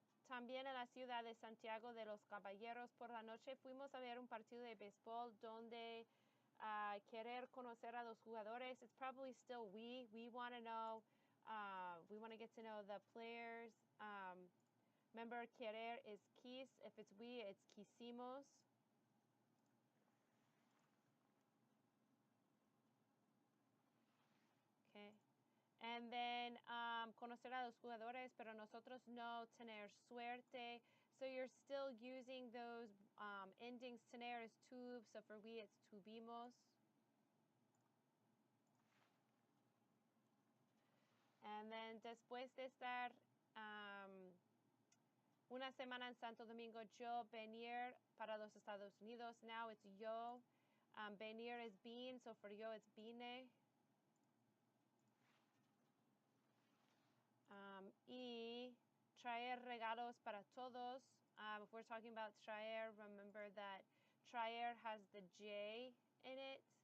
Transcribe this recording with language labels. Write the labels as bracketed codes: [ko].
[es] También en la ciudad de Santiago de los Caballeros. Por la noche fuimos a ver un partido de béisbol donde querer conocer a los jugadores. [en] It's probably still we. We want to know. We want to get to know the players. Remember, querer is quis. If it's we, it's quisimos. Okay. And then [es] conocer a los jugadores, pero nosotros no tener suerte. [en] So you're still using those endings. Tener is tuve, so for we it's tuvimos. And then [es] después de estar una semana en Santo Domingo, yo venir para los Estados Unidos. [en] Now it's yo. Venir is been, so for yo it's vine. [es] Y traer regalos para todos. [en] If we're talking about traer, remember that traer has the J in it.